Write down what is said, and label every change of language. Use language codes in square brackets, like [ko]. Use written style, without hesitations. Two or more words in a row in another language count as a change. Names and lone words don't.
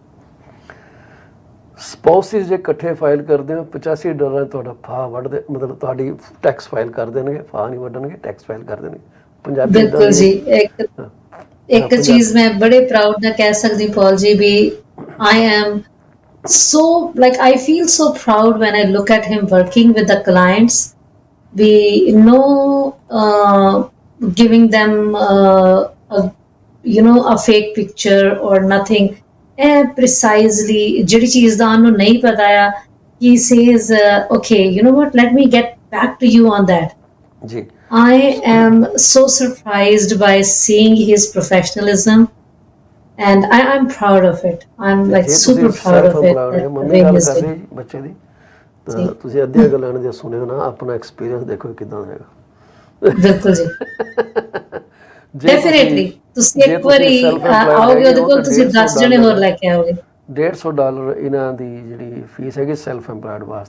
[pa] ਸਪਾਊਸਿਸ ਜੇ ਇਕੱਠੇ ਫਾਈਲ ਕਰਦੇ ਹੋ, $85 ਤੁਹਾਡਾ ਫਾਹ ਵੱਢਦੇ, ਮਤਲਬ ਤੁਹਾਡੀ ਟੈਕਸ ਫਾਈਲ ਕਰ ਦੇਣਗੇ, ਫਾਹ ਨਹੀਂ ਵੱਢਣਗੇ, ਟੈਕਸ ਫਾਈਲ ਕਰ ਦੇਣਗੇ। ਪੰਜਾਬੀ ਬਿਲਕੁਲ ਜੀ। ਇੱਕ ਚੀਜ਼ ਮੈਂ ਬੜੇ ਪ੍ਰਾਊਡ ਨਾਲ ਕਹਿ ਸਕਦੀ ਪੌਲ ਜੀ ਵੀ [en] I am so like I feel so proud when I look at him working with the clients. We giving them a fake picture or nothing. [pa] Precisely ਜਿਹੜੀ ਚੀਜ਼ ਦਾ ਉਹਨੂੰ ਨਹੀਂ ਪਤਾ ਆ, [en] he says okay, you know what, let me get back to you on that. [pa] ਜੀ [en] I am so surprised by seeing his professionalism. And I'm proud of it. I'm like super proud of it. [pa] ਮੰਮੀ ਗੱਲ ਕਰ ਰਹੀ ਬੱਚੇ ਦੀ, ਤਾਂ ਤੁਸੀਂ ਅੱਧੀਆਂ ਗੱਲਾਂ ਜੇ ਸੁਣਿਓ ਨਾ, ਆਪਣਾ ਐਕਸਪੀਰੀਅੰਸ ਦੇਖੋ ਕਿਦਾਂ ਦਾ ਹੈਗਾ। ਬਿਲਕੁਲ ਜੀ, ਡੈਫੀਨਿਟਲੀ ਤੁਸੀਂ ਇੱਕ ਵਾਰੀ ਆਓਗੇ ਉਹਦੇ ਕੋਲ, ਤੁਸੀਂ 10 ਜਣੇ ਹੋਰ ਲੈ ਕੇ ਆਓਗੇ। $150 ਇਹਨਾਂ ਦੀ ਜਿਹੜੀ ਫੀਸ ਹੈਗੀ ਸੈਲਫ ਐਮਪਲਾਇਡ ਵਾਸਤੇ।